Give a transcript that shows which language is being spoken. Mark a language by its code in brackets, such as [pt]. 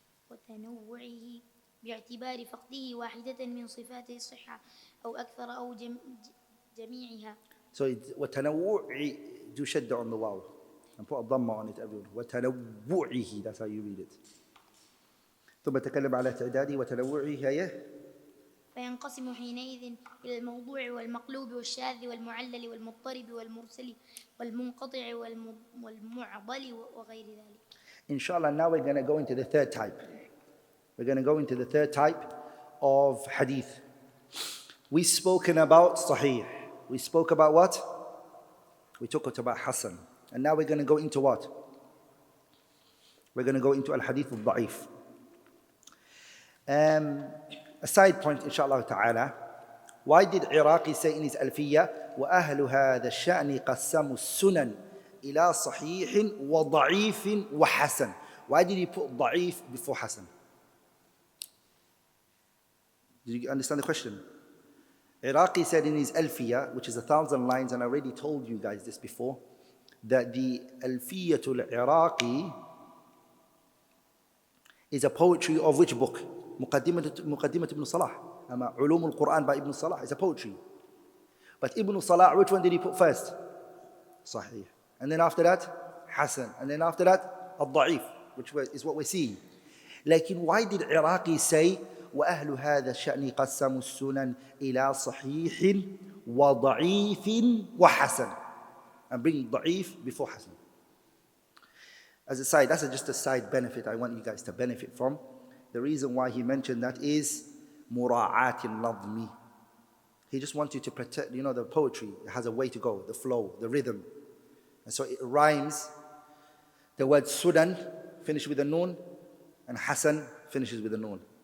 [ar] وتنوعه باعتبار فقده واحدة من صفات الصحة أو أكثر أو جميعها. [en] So وتنوع, do shadda on the waw and put a dhamma on it, everyone. وتنوعه, that's how you read it. [ar] ثم تكلم على تعداده وتنوعه هي فينقسم حينئذ إلى الموضوع والمقلوب والشاذ والمعلل والمضطرب والمرسل والمنقطع والمعضل وغير ذلك. [en] Inshallah, now we're going to go into the third type. We're going to go into the third type of hadith. We've spoken about sahih. We spoke about what? We talked about Hassan. And now we're going to go into what? We're going to go into al-hadith al-da'if. A side point, inshallah ta'ala. Why did Iraqi say in his Alfiyya, [ar] وَأَهْلُ هَذَا الشَّأْنِ قَسَّمُوا السُّنَنِ إِلَى صَحِيحٍ وَضَعِيفٍ وَحَسَنٍ? [en] Why did he put da'if before Hassan? Did you understand the question? Iraqi said in his Alfiyya, which is 1,000 lines, and I already told you guys this before, that the Alfiyyatul Iraqi is a poetry of which book? Muqaddimat Ibn Salah. Ulum al-Quran by Ibn Salah is a poetry. But Ibn Salah, which one did he put first? Sahih. And then after that, Hassan. And then after that, al-Da'if, which is what we're seeing. Lakin why did Iraqi say, [ar] وَأَهْلُ هَذَا الشَّأْنِ قَسَّمُوا السُّنَنِ إِلَى صَحِيحٍ وَضَعِيفٍ وَحَسَنٍ? [en] And bring da'if before Hassan. As a side, that's just a side benefit I want you guys to benefit from. The reason why he mentioned that is mura'at al-nadmi. He just wants you to protect, the poetry has a way to go, the flow, the rhythm. And so it rhymes. The word Sudan finishes with a noon, and Hassan finishes with a noon.